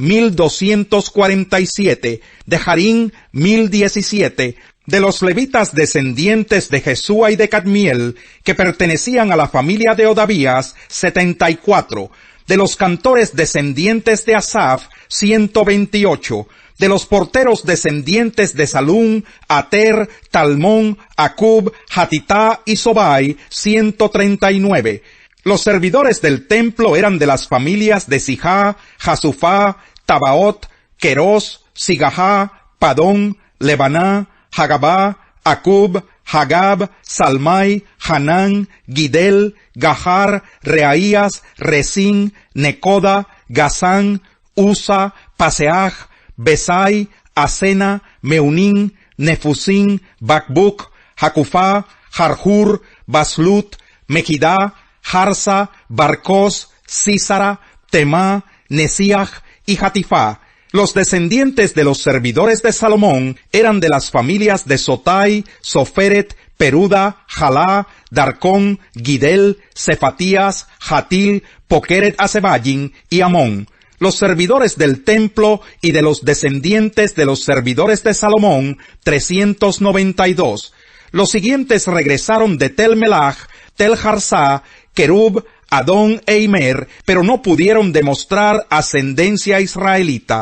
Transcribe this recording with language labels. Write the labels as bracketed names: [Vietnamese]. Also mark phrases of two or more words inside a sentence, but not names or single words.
[Spanish] 1247, de Harim 1017, de los levitas descendientes de Jesúa y de Cadmiel, que pertenecían a la familia de Odavías, 74, de los cantores descendientes de Asaf, 128, De los porteros descendientes de Salum, Ater, Talmón, Acub, Hatitá y Sobai, 139. Los servidores del templo eran de las familias de Sijá, Jasufá, Tabaot, Querós, Sigahá, Padón, Lebaná, Hagabá, Acub, Hagab, Salmai, Hanán, Gidel, Gahar, Reaías, Resín, Necoda, Gazán, Usa, Paseaj, Besai, Asena, Meunín, Nefusín, Bakbuk, Jacufá, Jarjur, Baslut, Mejidá, Jarsa, Barcós, Sísara, Temá, Nesiaj y Hatifá. Los descendientes de los servidores de Salomón eran de las familias de Sotai, Soferet, Peruda, Jalá, Darcón, Gidel, Cefatías, Jatil, Pokeret Asebayin y Amón. Los servidores del templo y de los descendientes de los servidores de Salomón, 392. Los siguientes regresaron de Tel Melach, Tel Harsá, Kerub, Adón e Imer, pero no pudieron demostrar ascendencia israelita.